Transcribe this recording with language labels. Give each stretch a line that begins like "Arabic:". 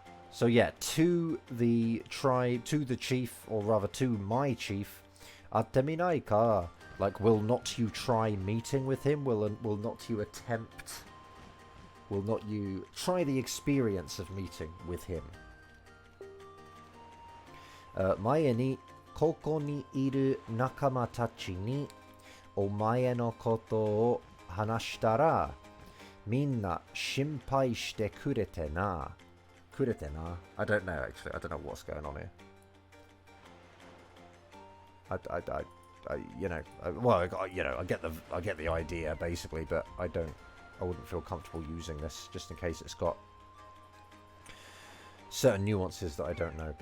English: So yeah, to the tribe, to the chief, or rather to my chief.
Japanese: Ateminai ka.
English: Like, will not you try meeting with him? Will not you attempt Will not you try the experience of meeting with him?
Japanese: 前にここにいる仲間たちにお前のことを話したらみんな心配してくれてな。くれてな?
English: I don't know actually. I don't know what's going on here. I get the idea basically, but I wouldn't feel comfortable using this just in case it's got certain nuances that I don't know.